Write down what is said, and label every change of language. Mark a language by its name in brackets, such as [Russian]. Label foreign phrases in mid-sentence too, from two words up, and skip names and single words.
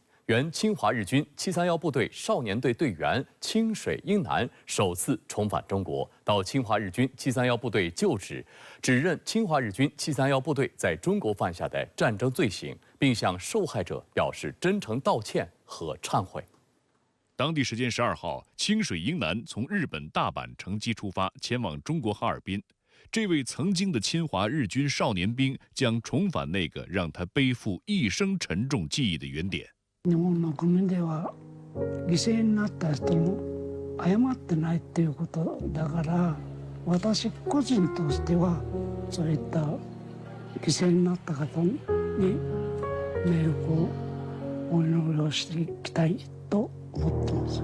[Chinese] 原侵华日军731部队少年队队员清水英男首次重返中国，到侵华日军731部队就职，指认侵华日军731部队在中国犯下的战争罪行，并向受害者表示真诚道歉和忏悔。当地时间12号，清水英男从日本大阪乘机出发，前往中国哈尔滨。这位曾经的侵华日军少年兵将重返那个让他背负一生沉重记忆的原点。 [Japanese] 日本の国では犠牲になった人も謝ってないっていうことだから、私個人としてはそういった犠牲になった方に冥福をお祈りをしていきたいと思ってます。